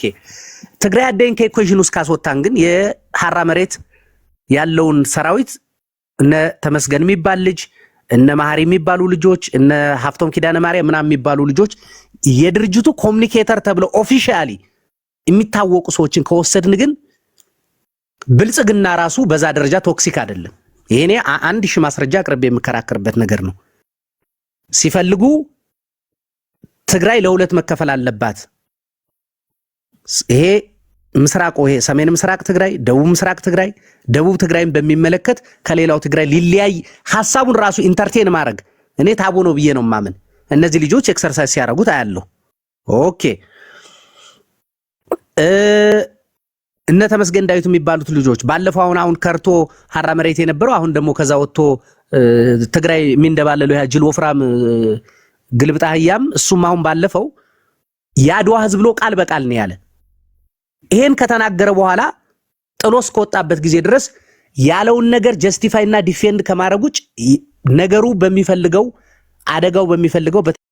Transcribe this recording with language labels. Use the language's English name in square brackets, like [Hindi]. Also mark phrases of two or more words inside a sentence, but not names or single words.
[Amharic] ትግራይ አደይን ከኢኩዌሽን ውስጥ ካስወጣን ግን የሐራ መሬት ያለውን ሰራዊት እነ ተመስገን የሚባል ልጅ እነ ማህሪ የሚባሉ ልጆች እነ ሀፍቶም ኪዳነ ማርያም ምናምን የሚባሉ ልጆች የድርጅቱ ኮሙኒኬተር ተብለው ኦፊሻሊ የሚታወቁ ሰዎችን ከወሰድን ግን ብልጽግና ራሱ በዛ ደረጃ ቶክሲክ አይደለም። ይሄኔ አንድ ሺህ ማስረጃ አቅርቤ የምከራከርበት ነገር ነው። ሲፈልጉ ትግራይ ለሁለት መከፈል አለባት። ይሄ ምስራቅ ይሄ ሰሜን ምስራቅ ትግራይ፣ ደቡብ ምስራቅ ትግራይ፣ ደቡብ ትግራይን በሚመለከት ከሌላው ትግራይ ሊለያይ ሐሳቡን ራሱ ኢንተርቴን ማድረግ እኔ ታቦ ነው ብዬ ነው ማመን። እነዚህ ልጆች ኤክሰርሳይዝ ሲያደርጉት አያለሁ። ኦኬ እነ ተመስገን ዳዊት የሚባሉት ልጆች ባለፈው አሁን ከርቶ ሐራ መሬት የነበረው አሁን ደግሞ ከዛ ወጥቶ ትግራይ የሚንደባለለው ያ ጅል ወፍራም ግልብጣህያም እሱም አሁን ባለፈው ያድዋ ህዝብ ብሎ ቃል በቃል ነው ያለ። ይሄን ከተናገረ በኋላ ጥሎስ ከወጣበት ጊዜ ድረስ ያለውን ነገር ጀስቲፋይ እና ዲፌንድ ከማድረግ ውጭ ነገሩ በሚፈልገው አደጋው በሚፈልገው